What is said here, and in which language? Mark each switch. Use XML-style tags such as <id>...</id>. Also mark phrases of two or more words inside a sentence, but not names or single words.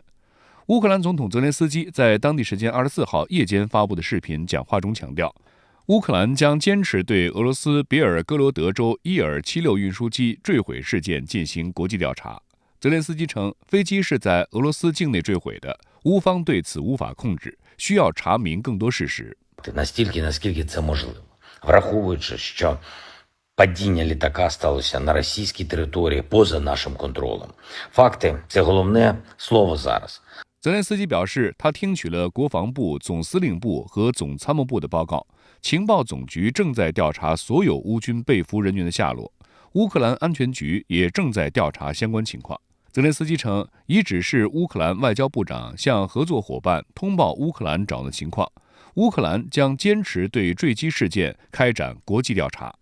<zh>乌克兰总统泽连斯基在当地时间24号夜间发布的视频讲话中强调，乌克兰将坚持对俄罗斯别尔哥罗德州伊尔76运输机坠毁事件进行国际调查。泽连斯基称，飞机是在俄罗斯境内坠毁的，乌方对此无法控制，需要查明更多事实。</zh> <uk>Наскільки це можливо, враховуючи, що падіння літака сталося на російській території поза нашим контролем. Факти – це головне слово зараз.</uk> <zh>泽连斯基表示，他听取了国防部、总司令部和总参谋部的报告，情报总局正在调查所有乌军被俘人员的下落，乌克兰安全局也正在调查相关情况。泽连斯基称，已指示乌克兰外交部长向合作伙伴通报乌克兰找的情况，乌克兰将坚持对坠机事件开展国际调查。</zh>